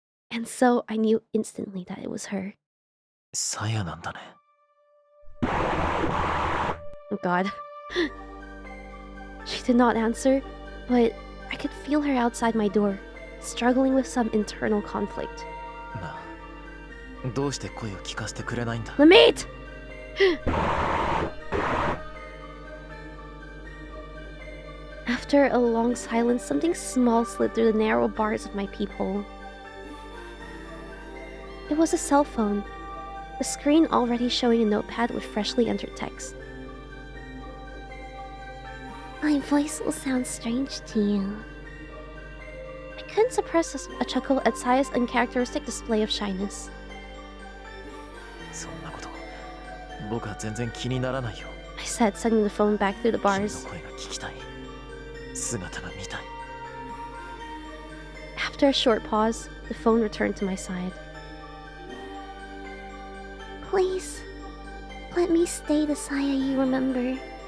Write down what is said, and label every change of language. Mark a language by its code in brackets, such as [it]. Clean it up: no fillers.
[en] And so I knew instantly that it was her. [ja] さやなんだね。 [en] Oh god. She did not answer, but I could feel her outside my door, struggling with some internal conflict. [ja] なあ、どうして声を聞かせてくれないんだ。 Lamate! [en] After a long silence, something small slid through the narrow bars of my peephole. It was a cell phone, the screen already showing a notepad with freshly entered text. My voice will sound strange to you. I couldn't suppress a chuckle at Saya's uncharacteristic display of shyness. [ja] そんなこと僕は全然気にならないよ。 [en] I said, sending the phone back through the [ja] 君 [en] bars. [ja] の声が聞きたい。姿が見たい。 [en] After a short pause, the phone returned to my side. Please, let me stay the Saya you remember.